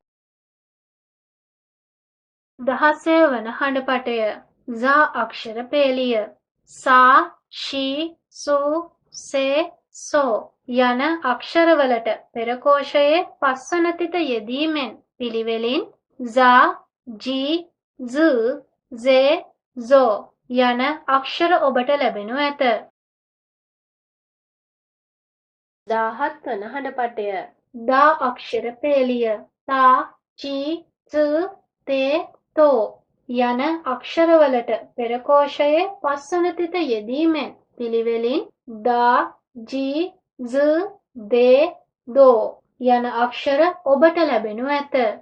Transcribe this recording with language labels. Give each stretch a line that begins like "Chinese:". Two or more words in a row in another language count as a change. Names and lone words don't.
Sinhala: 16 වන හඬපටය za අක්ෂර පේලිය සා, ශී, සූ, සේ, සෝ යන අක්ෂරවලට පෙර කෝෂයේ පස්වන තිත යෙදීමෙන් පිළිවෙලින් za, ji, z, ze, zo යන අක්ෂර ඔබට ලැබෙනු ඇත. 17 වන හඬපටය දා අක්ෂර පේලිය තා, චී, ච, තේ, තෝ යන අක්ෂරවලට පෙර කෝෂයේ පස්වන තිත යෙදීමෙන් පිළිවෙලින් දා, ජී, ዝ, දේ, දෝ යන අක්ෂර ඔබට ලැබෙනු ඇත.